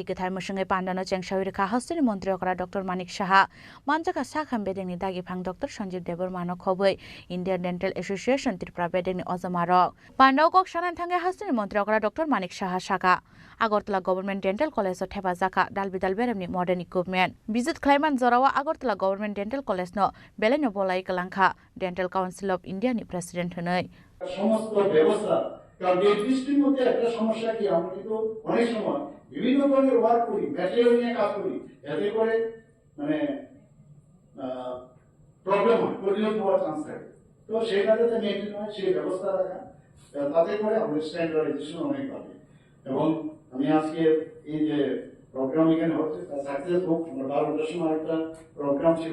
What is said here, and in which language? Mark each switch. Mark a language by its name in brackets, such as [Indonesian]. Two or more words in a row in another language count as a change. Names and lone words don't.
[Kok Borok] कथाय मसंगे पान्दानो चेंगसाविरखा हस्तेनि मन्त्री अकरा डॉक्टर मानिक साहा मानजाका साखाम बेदेंनि दागिफां डॉक्टर संजीव देबरमानो खबै इंडियन डेंटल एसोसिएशन त्रिपुरा बेदेंनि अजमारक पान्दाव कक सानानि थांगे हस्तेनि मन्त्री अकरा डॉक्टर मानिक साहा साका আগরতলা गभर्नमेंट डेंटल कलेज ठेपा जाका दालबिदाल बेरेमनि [English] modern equipment [Kok Borok] विजिट खालायमान जरावा আগরতলা गभर्नमेंट डेंटल कलेज न बेलायनो बलाय कलांखा डेंटल काउंसिल ऑफ इंडिया नि प्रेसिडेंट हनै [Bangla] সমস্ত ব্যবস্থা কারণ ডেন্টিস্ট্রির মধ্যে একটা সমস্যা কি আমরা কিন্তু অনেক সময় বিভিন্ন ধরনের ওয়ার্ক করি ম্যাটেরিয়াল নিয়ে কাজ করি এতে করে মানে প্রবলেম হয় পরিণত হওয়ার চান্স থাকে তো সেটা যাতে মেনটেন হয় সেই ব্যবস্থা রাখা তাতে করে আমাদের স্ট্যান্ডার্ডাইজেশন অনেক বাড়ে এবং আমি আজকে এই যে প্রোগ্রাম এখানে হচ্ছে তা সাকসেস হোক আমরা 12টার সময় একটা প্রোগ্রাম ছিল